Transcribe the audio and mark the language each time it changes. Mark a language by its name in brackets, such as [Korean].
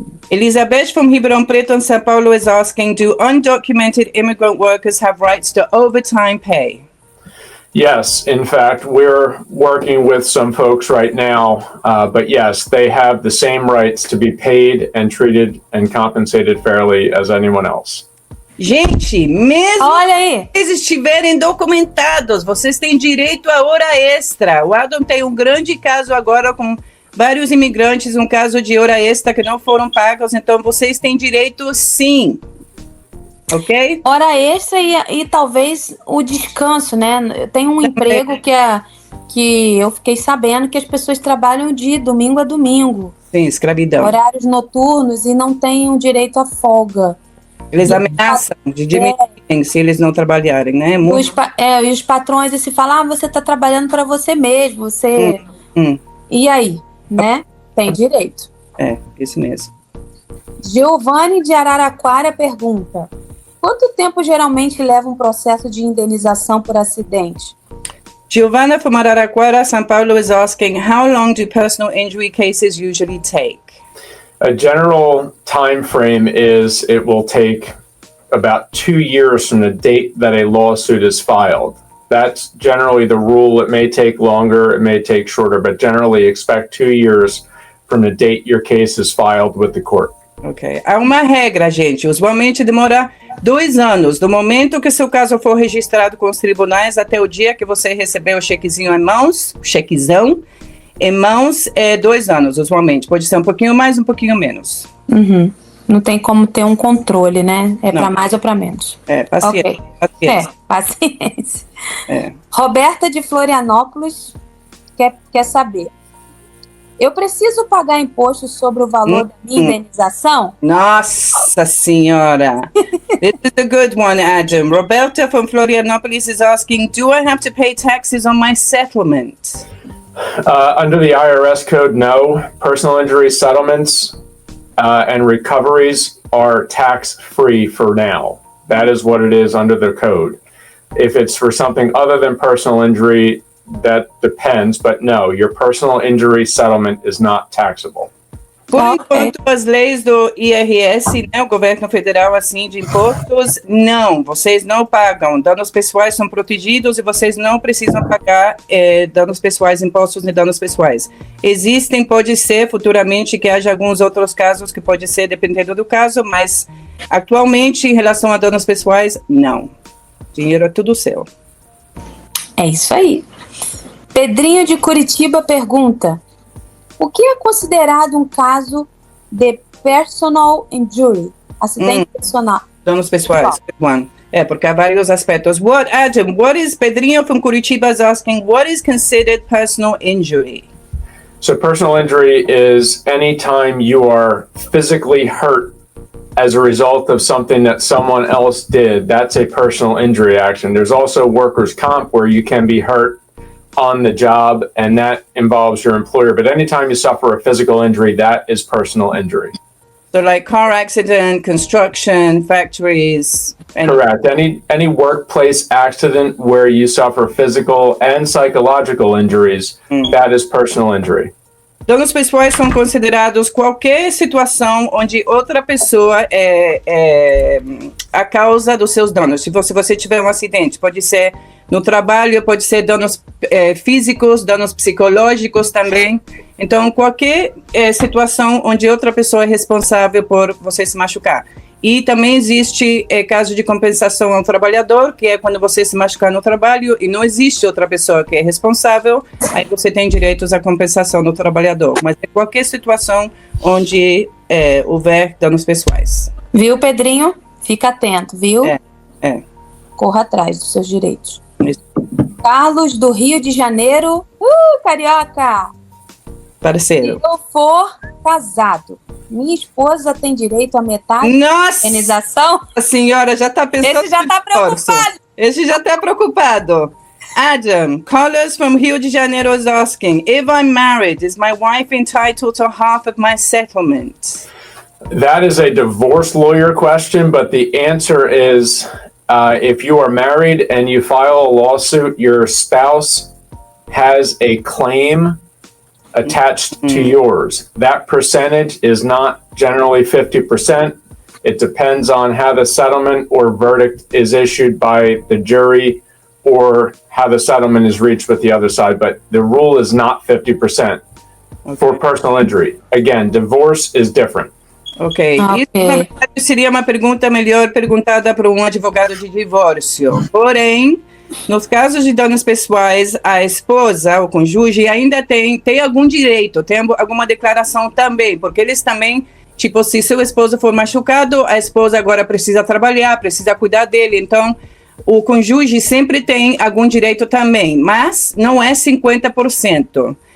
[English] Elizabeth from Ribeirão Preto in São Paulo is asking, do undocumented immigrant workers have rights to overtime pay? Yes, in fact, we're working with some folks right now, but yes, they have the same rights to be paid and treated and compensated fairly as anyone else. [Portuguese] Gente, mesmo Olha aí. se eles estiverem documentados, vocês têm direito a hora extra. O Adam tem um grande caso agora com vários imigrantes, um caso de hora extra que não foram pagos, então vocês têm direito sim. Ok? Hora extra e talvez o descanso, né? Tem um emprego que eu fiquei sabendo que as pessoas trabalham de domingo a domingo. Sim, escravidão. Horários noturnos e não têm o direito à folga. Eles ameaçam de demitirem se eles não trabalharem, né? E os patrões se falam, você está trabalhando para você mesmo, você... E aí, né? Tem direito. É, isso mesmo. Giovanni de Araraquara pergunta: quanto tempo geralmente leva um processo de indenização por acidente? Giovanna from Araraquara, São Paulo is asking, how long do personal injury cases usually take? A general time frame is it will take about 2 years from the date that a lawsuit is filed. That's generally the rule. It may take longer, it may take shorter, but generally expect 2 years from the date your case is filed with the court. Ok. Há uma regra, gente. Usualmente demora 2 anos, do momento que seu caso for registrado com os tribunais até o dia que você recebeu o chequezinho em mãos, chequezão em mãos, é 2 anos, usualmente. Pode ser um pouquinho mais, um pouquinho menos. Não tem como ter um controle, né? É para mais ou para menos. É, paciência. Okay. Paciência. Paciência. É. Roberta de Florianópolis quer saber. Eu preciso pagar imposto sobre o valor da minha indenização? Nossa Senhora. [English] This is a good one, Adam. Roberta from Florianópolis is asking, do I have to pay taxes on my settlement? Under the IRS code, no. Personal injury settlements and recoveries are tax-free for now. That is what it is under the code. If it's for something other than personal injury, that depends, but no, your personal injury settlement is not taxable. [Portuguese] Por enquanto, as leis do IRS, né, o governo federal, assim, de impostos, não, vocês não pagam. Danos pessoais são protegidos e vocês não precisam pagar danos pessoais, impostos de danos pessoais. Existem, pode ser, futuramente, que haja alguns outros casos que pode ser, dependendo do caso, mas atualmente, em relação a danos pessoais, não. Dinheiro é tudo seu. É isso aí. Pedrinho de Curitiba pergunta: o que é considerado um caso de personal injury? Acidente personal. Danos pessoais. [English] One. [Portuguese] É, porque há vários aspectos. [English] Pedrinho from Curitiba is asking, what is considered personal injury? So personal injury is any time you are physically hurt as a result of something that someone else did. That's a personal injury action. There's also workers' comp where you can be hurt on the job, and that involves your employer. But anytime you suffer a physical injury, that is personal injury. So like car accident, construction, factories. Correct. Any workplace accident where you suffer physical and psychological injuries, that is personal injury. [Portuguese] Danos pessoais são considerados qualquer situação onde outra pessoa é a causa dos seus danos. Se você tiver um acidente, pode ser no trabalho, pode ser danos físicos, danos psicológicos também. Então, qualquer situação onde outra pessoa é responsável por você se machucar. E também existe caso de compensação ao trabalhador, que é quando você se machucar no trabalho e não existe outra pessoa que é responsável, aí você tem direitos à compensação do trabalhador. Mas é qualquer situação onde houver danos pessoais. Viu, Pedrinho? Fica atento, viu? Corra atrás dos seus direitos. Isso. Carlos, do Rio de Janeiro. Carioca! Parceiro. Se eu for casado, minha esposa tem direito a metade da indenização? A senhora já está pensando. Esse já está preocupado. Esse já está preocupado. [English] Adam, callers from Rio de Janeiro is asking, if I'm married, is my wife entitled to half of my settlement? That is a divorce lawyer question, but the answer is if you are married and you file a lawsuit, your spouse has a claim attached to yours. That percentage is not generally 50%. It depends on how the settlement or verdict is issued by the jury or how the settlement is reached with the other side. But the rule is not 50% for personal injury. Again, divorce is different. [Portuguese] Ok. Isso, na verdade, seria uma pergunta melhor perguntada para um advogado de divórcio. Porém, nos casos de danos pessoais, a esposa, o cônjuge, ainda tem algum direito, tem alguma declaração também, porque eles também, tipo, se seu esposo for machucado, a esposa agora precisa trabalhar, precisa cuidar dele, então o cônjuge sempre tem algum direito também, mas não é 50%.